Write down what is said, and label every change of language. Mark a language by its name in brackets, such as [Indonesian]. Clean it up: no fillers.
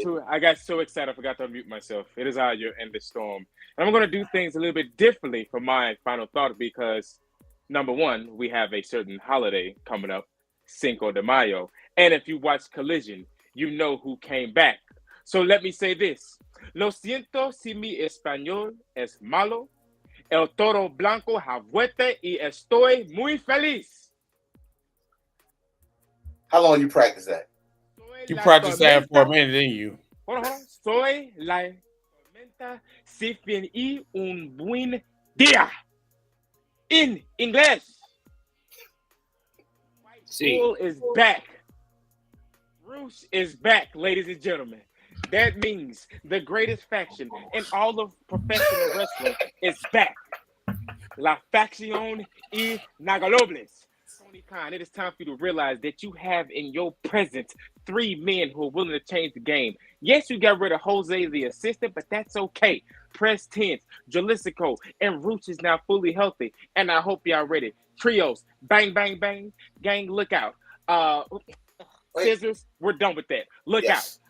[English] I got so excited I forgot to unmute myself. It is your Endless Storm. And I'm going to do things a little bit differently for my final thought because, number one, we have a certain holiday coming up, Cinco de Mayo. And if you watch Collision, you know who came back. So let me say this. [Spanish] Lo siento si mi español es malo. El toro blanco ha vuelto y estoy muy feliz. [English] How long you practice that? You practiced that for a minute, didn't you? Hold on. [Spanish] Soy la tormenta si fin y un buen Dia. [English] In English. School is back. Roosh is back, ladies and gentlemen. That means the greatest faction in all of professional wrestling is back. [Spanish] La Facción Inagalobles. [English] Tony Khan, it is time for you to realize that you have in your presence 3 men who are willing to change the game. Yes, you got rid of Jose the assistant, but that's okay. Press Tense, Jalisco, and Roots is now fully healthy, and I hope y'all ready. Trios, bang, bang, bang, gang, look out. Scissors, we're done with that. Look out.